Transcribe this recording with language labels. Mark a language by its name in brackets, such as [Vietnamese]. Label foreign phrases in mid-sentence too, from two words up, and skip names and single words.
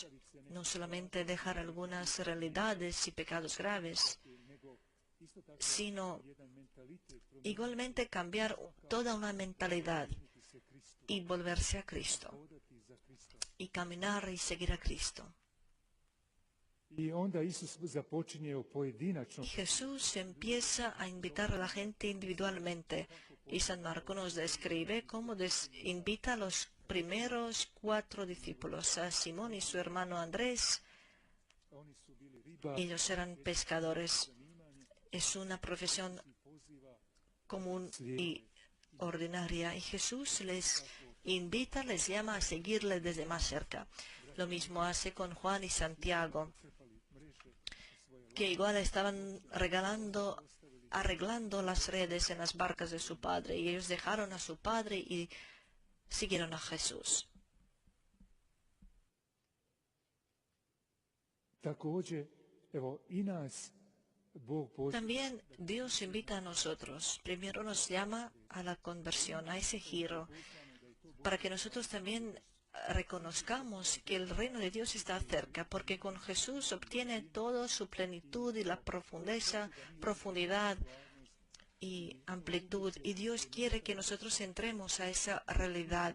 [Spanish] No solamente dejar algunas realidades y pecados graves, sino igualmente cambiar toda una mentalidad y volverse a Cristo y caminar y seguir a Cristo. [Croatian] I onda Isus započinje pojedinačno. [Spanish] Jesús empieza a invitar a la gente individualmente y San Marcos nos describe cómo invita a los primeros 4 discípulos, a Simón y su hermano Andrés. Ellos eran pescadores. Es una profesión común y ordinaria y Jesús les invita, les llama a seguirle desde más cerca. Lo mismo hace con Juan y Santiago, que igual estaban arreglando las redes en las barcas de su padre y ellos dejaron a su padre y siguieron a Jesús. [Croatian] Također, evo i nas Bog poziva. [Spanish] También Dios invita a nosotros. Primero nos llama a la conversión, a ese giro, para que nosotros también reconozcamos que el reino de Dios está cerca, porque con Jesús obtiene toda su plenitud y la profundidad y amplitud, y Dios quiere que nosotros entremos a esa realidad.